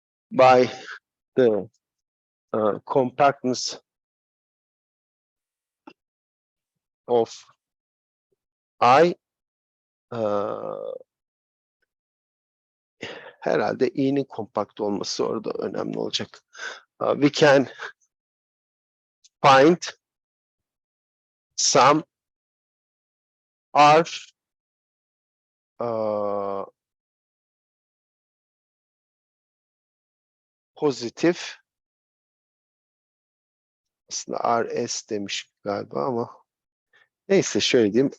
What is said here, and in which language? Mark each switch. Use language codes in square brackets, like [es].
[en] By the compactness of I, [tr] herhalde i'nin kompakt olması orada önemli olacak. [en] We can find some R positive. [tr] Aslında RS demiş galiba ama neyse şöyle diyeyim.